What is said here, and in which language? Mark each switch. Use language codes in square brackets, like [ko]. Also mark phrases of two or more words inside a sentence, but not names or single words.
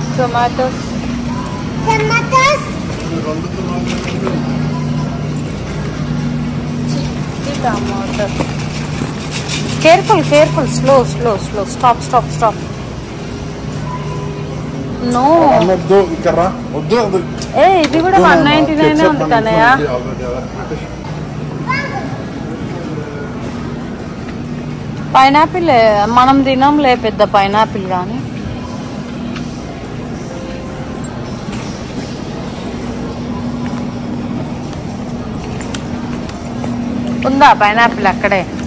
[en] tomatoes. Tomatoes. Tomato. Careful, careful. Slow, slow, slow. Stop, stop, stop. No. [te] Hey, ఇది కూడా 199 ఉంది కన్నయ్య. పైనాపిల్ మనం తినంలే పెద్ద పైనాపిల్ కానీ. ఉందా పైనాపిల్ అక్కడే?